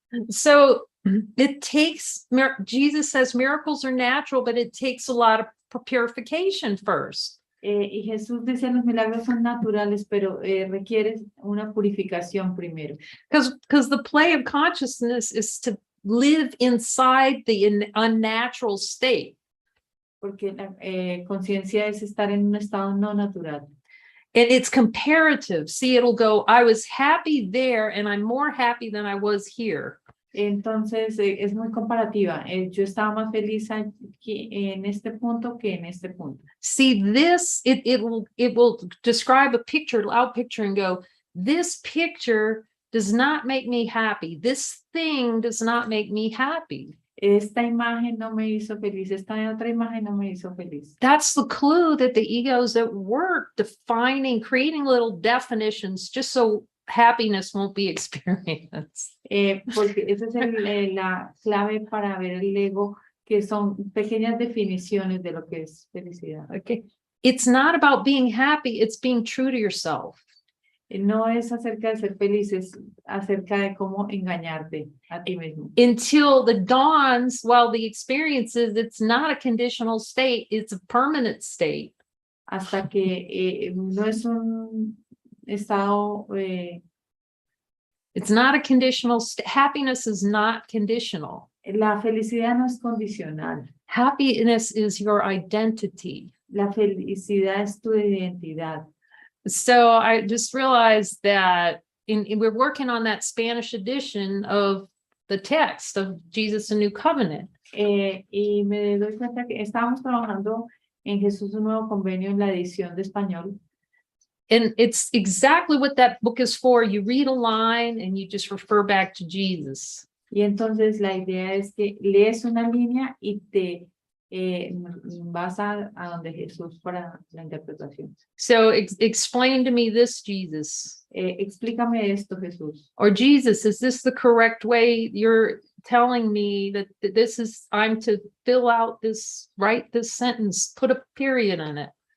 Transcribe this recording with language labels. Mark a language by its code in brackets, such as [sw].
[en] So it takes, Jesus says miracles are natural, but it takes a lot of purification first. [es] Y Jesús dice los milagros son naturales, pero requiere una purificación primero. [en] Because the play of consciousness is to live inside the unnatural state. [es] Porque la conciencia es estar en un estado no natural. [en] And it's comparative. See, it'll go, I was happy there and I'm more happy than I was here. [es] Entonces es muy comparativa. Yo estaba más feliz aquí en este punto que en este punto. [en] See, this, it will describe a picture, out picture, and go, this picture does not make me happy. This thing does not make me happy. [es] Esta imagen no me hizo feliz. Esta otra imagen no me hizo feliz. [en] That's the clue that the ego's at work, defining, creating little definitions just so happiness won't be experienced. [es] Porque esa es la clave para ver el ego, que son pequeñas definiciones de lo que es felicidad. [en] Okay. It's not about being happy, it's being true to yourself. [es] No es acerca de ser feliz, es acerca de cómo engañarte a ti mismo. [en] Until the dawns, while the experience is, it's not a conditional state, it's a permanent state. [es] Hasta que no es un estado. [en] It's not a conditional state. Happiness is not conditional. [es] La felicidad no es condicional. [en] Happiness is your identity. [es] La felicidad es tu identidad. [en] So I just realized that we're working on that Spanish edition of the text of Jesus, a New Covenant. [es] Y me doy cuenta que estábamos trabajando en Jesús, un nuevo convenio, en la edición de español. [en] And it's exactly what that book is for. You read a line and you just refer back to Jesus. [es] Y entonces la idea es que lees una línea y te vas a donde Jesús para la interpretación. [en] So explain to me this, Jesus. [es] Explícame esto, Jesús. [en] Or Jesus, is this the correct way? You're telling me that this is, I'm to fill out this, write this sentence, put a period in it.